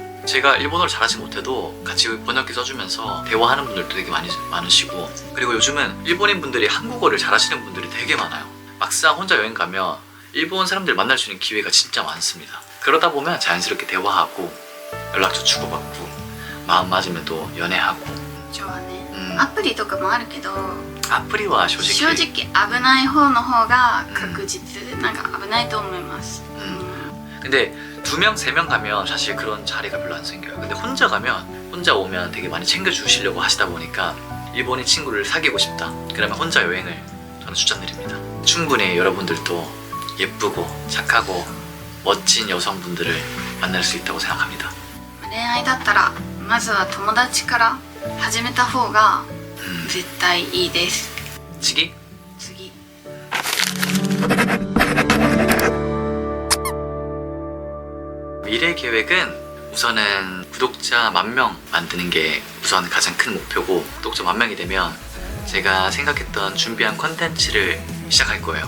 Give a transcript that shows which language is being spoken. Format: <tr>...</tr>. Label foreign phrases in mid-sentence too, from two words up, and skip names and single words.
<ko>제가 일본어를 잘하지 못해도 같이 번역기 써주면서 대화하는 분들도 되게 많으시고, 그리고 요즘은 일본인 분들이 한국어를 잘하시는 분들이 되게 많아요. 막상 혼자 여행 가면 일본 사람들 만날 수 있는 기회가 진짜 많습니다. 그러다 보면 자연스럽게 대화하고 연락처 주고받고 마음 맞으면 또 연애하고.</ko> <ja>そうね。アプリとかもあるけど、</ja> <ko>아프리와</ko> <ja>正</ja> <ko>솔직히</ko> <ja>直危ない方の方が確実、なんか危ないと思います。</ja> <ko>근데 2명, 3명 가면 사실 그런 자리가 별로 안 생겨요. 근데 혼자 가면, 혼자 오면 되게 많이 챙겨주시려고 하시다 보니까 일본인 친구를 사귀고 싶다, 그러면 혼자 여행을 저는 추천드립니다. 충분히 여러분들도 예쁘고 착하고 멋진 여성분들을 만날 수 있다고 생각합니다.</ko> <ja>恋愛だったらまずは友達から始めた方が絶対いいです。</ja> <ko>치기?</ko> <ja>次。</ja> <ko>미래 계획은 우선은 구독자 10,000명 만드는 게 우선 가장 큰 목표고, 구독자 10,000명이 되면 제가 생각했던 준비한 컨텐츠를 시작할 거예요.</ko>